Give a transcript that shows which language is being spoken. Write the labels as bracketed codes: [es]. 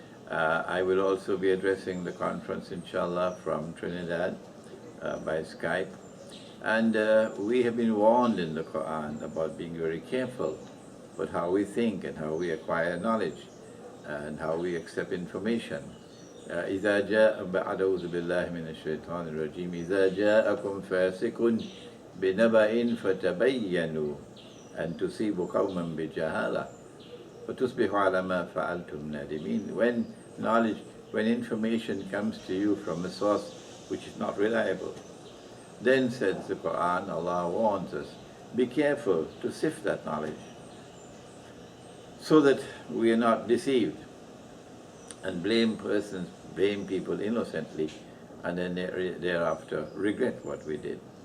[en] I will also be addressing the conference, inshallah, from Trinidad by Skype. And we have been warned in the Quran about being very careful about how we think and how we acquire knowledge and how we accept information. [ar] إذا جاء أعوذ بالله من الشيطان الرجيم إذا جاءكم فاسق بنبأ فتبينوا أن تصيبوا قوما بجهالة وتصبحوا على ما فعلتم نادمين. [en] When information comes to you from a source which is not reliable, then, says the Quran, Allah warns us, be careful to sift that knowledge so that we are not deceived and blame people innocently and then thereafter regret what we did.